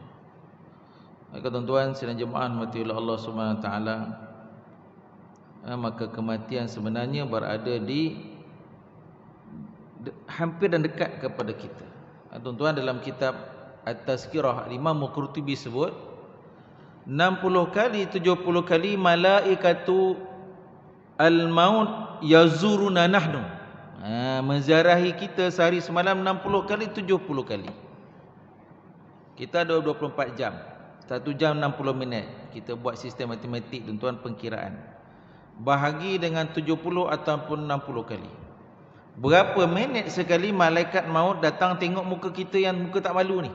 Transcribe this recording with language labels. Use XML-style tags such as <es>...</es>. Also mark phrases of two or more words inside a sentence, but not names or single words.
<ms>Maka tuan-tuan sidang jemaah mati oleh Allah SWT, maka kematian sebenarnya berada di hampir dan dekat kepada kita. Tuan-tuan, dalam kitab At-Tazkirah, Imam Qurtubi sebut 60 kali 70 kali</ms> <ar>ملائكة الموت يزورون نحن,</ar> <ms>menziarahi kita sehari semalam 60 kali 70 kali. Kita ada 24 jam, 1 jam 60 minit. Kita buat sistem matematik, tuan-tuan, pengkiraan. Bahagi dengan 70 ataupun 60 kali. Berapa minit sekali malaikat maut datang tengok muka kita yang muka tak malu ni?</ms>